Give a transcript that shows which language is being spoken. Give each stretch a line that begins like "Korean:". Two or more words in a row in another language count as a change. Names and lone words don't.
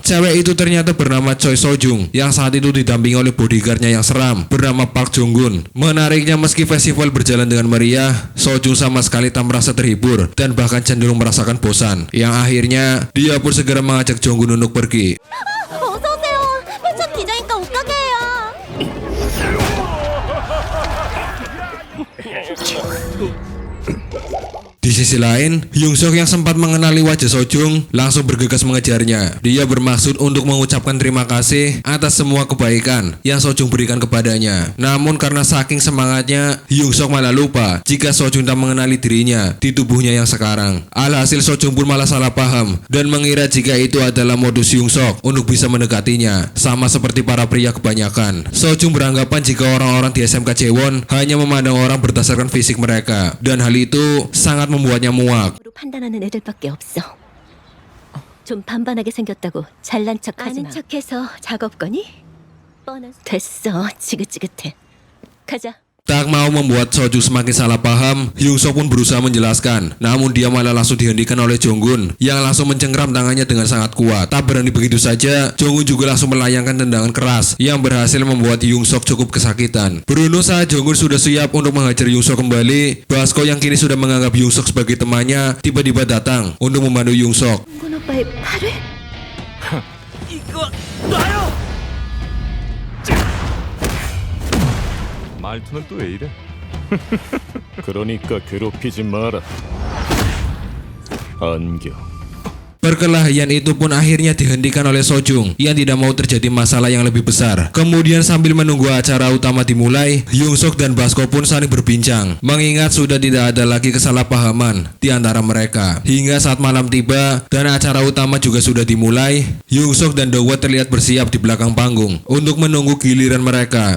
Indonesian: Cewek itu ternyata bernama Choi Sojung yang saat itu didampingi oleh bodyguardnya yang seram bernama Park Jong-gun. Menariknya, meski festival berjalan dengan meriah, Sojung sama sekali tak merasa terhibur dan bahkan cenderung merasakan bosan. Yang akhirnya dia pun segera mengajak Jong-gun untuk pergi.
Korean: 어서 오세요. 패션 디자인과 옷가게예요.
Indonesian: Di sisi lain, Hyung Sok yang sempat mengenali wajah Sojung langsung bergegas mengejarnya. Dia bermaksud untuk mengucapkan terima kasih atas semua kebaikan yang Sojung berikan kepadanya. Namun karena saking semangatnya, Hyung Sok malah lupa jika Sojung tak mengenali dirinya di tubuhnya yang sekarang. Alhasil Sojung pun malah salah paham dan mengira jika itu adalah modus Hyung Sok untuk bisa mendekatinya. Sama seperti para pria kebanyakan, Sojung beranggapan jika orang-orang di SMK Jaewon hanya memandang orang berdasarkan fisik mereka, dan hal itu sangat membuatnya muak.
Korean: 판단하는 애들밖에 없어. 좀 반반하게 생겼다고 잘난 척하지 마. 아는 척해서 작업 거니? 뻔해서. 됐어. 지긋지긋해. 가자.
Indonesian: Tak mau membuat Sojung semakin salah paham, Hyung Sok pun berusaha menjelaskan. Namun dia malah langsung dihentikan oleh Jong-gun yang langsung mencengkram tangannya dengan sangat kuat. Tak berani begitu saja, Jong-gun juga langsung melayangkan tendangan keras yang berhasil membuat Hyung Sok cukup kesakitan. Beruntung saat Jong-gun sudah siap untuk menghajar Hyung Sok kembali, Basko yang kini sudah menganggap Hyung Sok sebagai temannya tiba-tiba datang untuk membantu Hyung Sok.
Korean: 군 오빠의 팔을? 말투는 또 왜 이래? 그러니까 괴롭히지 마라. 안경.
Indonesian: Perkelahian itu pun akhirnya dihentikan oleh Sojung yang tidak mau terjadi masalah yang lebih besar. Kemudian sambil menunggu acara utama dimulai, Yongsok dan Basko pun saling berbincang, mengingat sudah tidak ada lagi kesalahpahaman di antara mereka. Hingga saat malam tiba dan acara utama juga sudah dimulai, Yongsok dan Dokwa terlihat bersiap di belakang panggung untuk menunggu giliran mereka.